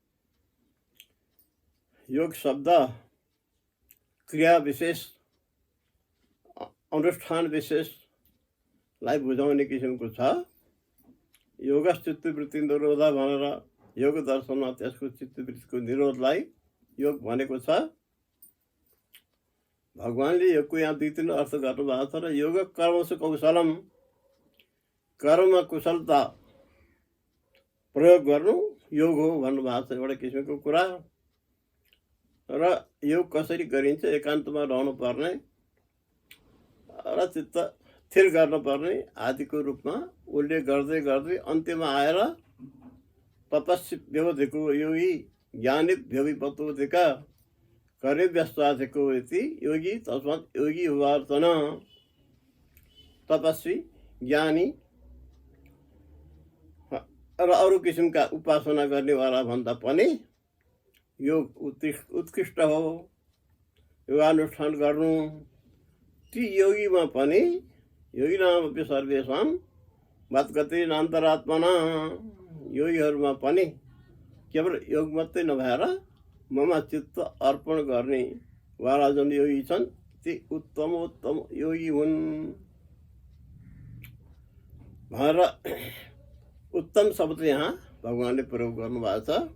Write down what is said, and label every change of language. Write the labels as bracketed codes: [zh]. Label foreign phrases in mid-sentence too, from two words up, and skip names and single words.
[ne] योग शब्द क्रिया विशेष अनुष्ठान विशेषलाई बुझाउने किसिमको छ। [sa] योग चित्तवृत्ति निरोध [ne] भनेर योग दर्शनमा त्यसको चित्तवृत्तिको निरोधलाई योग भनेको छ। भगवानले योगको यहाँ 2-3 अर्थ गर्नुभएको छ र [sa] योग कर्मसु कौशलम, [ne] कर्ममा कुशलता प्रयोग गर्नु योग हो भन्नुभएको छ एउटा किसिमको कुरा। र योग कसरी गरिन्छ, एकान्तमा रहनु पर्ने र चित्त स्थिर गर्नुपर्ने आदिको रूपमा उल्लेख गर्दै गर्दै अन्त्यमा आएर [sa] तपस्वी व्यवधिको योगी ज्ञानी व्यविपतोधिक करे व्यस्ताधिको इति योगी तस्मात् योगी हुवार्चन। [ne] तपस्वी ज्ञानी र अरू किसिमका उपासना गर्नेवाला भन्दा पनि योग उत्कृष्ट हो। योगानुष्ठान गर्नु ती योगीमा पनि [sa] योगिनामपि सर्वेषां मद्गतिनान्तरात्मना, [ne] योगीहरूमा पनि केवल योग मात्रै नभएर ममा चित्त अर्पण गर्ने वाला जुन योगी छन् ती उत्तमोत्तम योगी हुन् भनेर उत्तम शब्द यहाँ भगवानले प्रयोग गर्नुभएको छ।